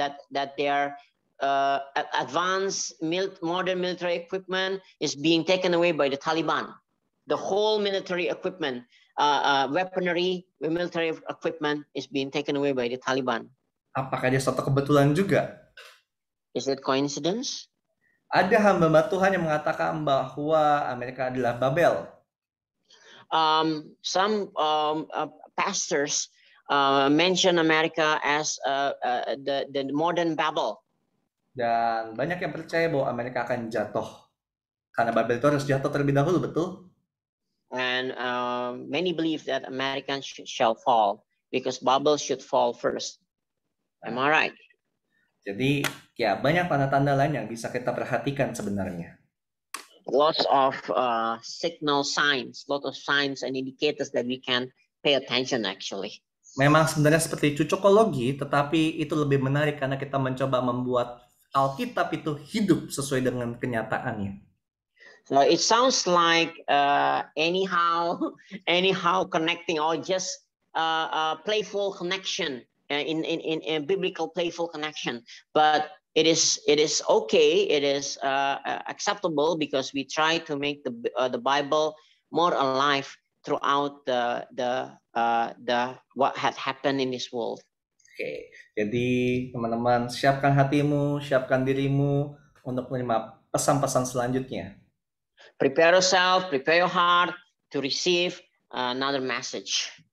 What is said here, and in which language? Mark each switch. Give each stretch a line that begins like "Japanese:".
English: That their advanced modern military equipment is being taken away by the Taliban. The whole military equipment, weaponry, military equipment is being taken away by the Taliban.
Indonesian: Apakah dia suatu kebetulan juga?
English: Is it coincidence?
Indonesian: Ada hamba Tuhan yang mengatakan bahwa Amerika adalah Babel.
English: Some pastors mention America as the modern Babel.
Indonesian: Dan banyak yang percaya bahwa Amerika akan jatuh. Karena Babel itu harus jatuh terlebih dahulu, betul?
English: And many believe that America shall fall because Babel should fall first. Am I right?
Indonesian: Jadi, ya banyak tanda-tanda lain yang bisa kita perhatikan sebenarnya.
English: Lots of signal signs, lot of signs and indicators that we can pay attention actually.
Indonesian: Memang sebenarnya seperti cocokologi, tetapi itu lebih menarik karena kita mencoba membuat Alkitab itu hidup sesuai dengan kenyataannya.
English: So it sounds like anyhow connecting or just playful connection in biblical playful connection, but it is okay. It is acceptable because we try to make the Bible more alive throughout the what had happened in this world.
Indonesian: Oke, jadi teman-teman siapkan hatimu, siapkan dirimu untuk menerima pesan-pesan selanjutnya.
English: Prepare yourself, prepare your heart to receive another message.